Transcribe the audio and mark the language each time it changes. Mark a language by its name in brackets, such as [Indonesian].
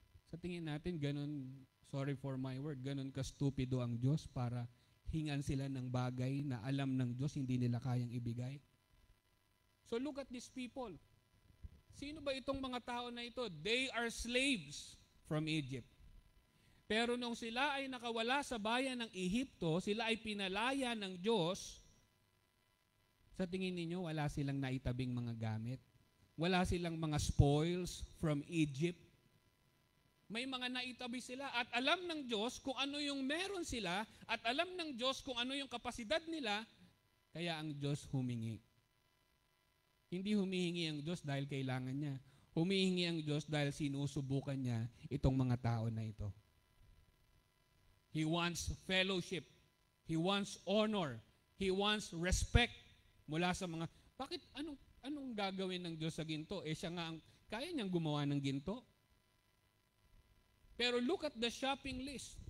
[Filipino] Sa tingin natin, ganun, [English] sorry for my word, [Filipino] ganun ka-stupido ang Diyos para hingan sila ng bagay na alam ng Diyos hindi nila kayang ibigay. [English] So look at these people. [Filipino] Sino ba itong mga tao na ito? [English] They are slaves from Egypt. [Filipino] Pero nung sila ay nakawala sa bayan ng Ehipto, sila ay pinalaya ng Diyos. Sa tingin ninyo, wala silang naitabing mga gamit? Wala silang mga [English] spoils from Egypt? [Filipino] May mga naitabi sila at alam ng Diyos kung ano yung meron sila at alam ng Diyos kung ano yung kapasidad nila, kaya ang Diyos humingi. Hindi humihingi ang Diyos dahil kailangan niya. Humihingi ang Diyos dahil sinusubukan niya itong mga tao na ito. [English] He wants fellowship. He wants honor. He wants respect [Filipino] mula sa mga, bakit anong gagawin ng Diyos sa ginto? Siya nga kaya niyang gumawa ng ginto. Pero [English] look at the shopping list.